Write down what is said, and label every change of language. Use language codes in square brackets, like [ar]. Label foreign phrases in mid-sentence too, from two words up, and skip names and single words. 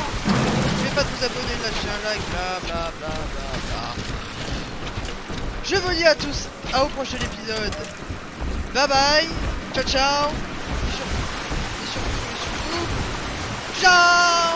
[fr] N'oubliez pas de vous abonner, de lâcher un like, bla bla bla bla bla. Je vous dis à tous au prochain épisode. [en] Bye bye, [it] ciao ciao. [fr] Et surtout, ciao.